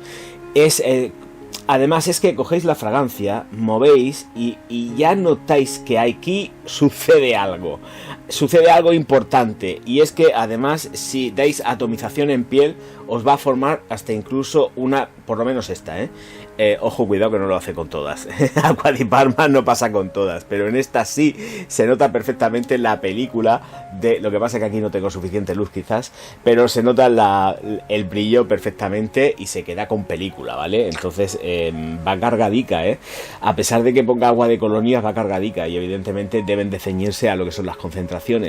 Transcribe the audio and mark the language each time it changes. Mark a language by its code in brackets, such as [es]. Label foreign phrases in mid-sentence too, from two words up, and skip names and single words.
[es] Además es que cogéis la fragancia, movéis y ya notáis que aquí sucede algo importante, y es que además si dais atomización en piel os va a formar hasta incluso una, por lo menos esta, ojo, cuidado que no lo hace con todas. Aqua di Parma no pasa con todas, pero en esta sí se nota perfectamente la película de, lo que pasa es que aquí no tengo suficiente luz quizás, pero se nota el brillo perfectamente y se queda con película, ¿vale? Entonces va cargadica, a pesar de que ponga agua de colonia, va cargadica, y evidentemente deben de ceñirse a lo que son las concentraciones.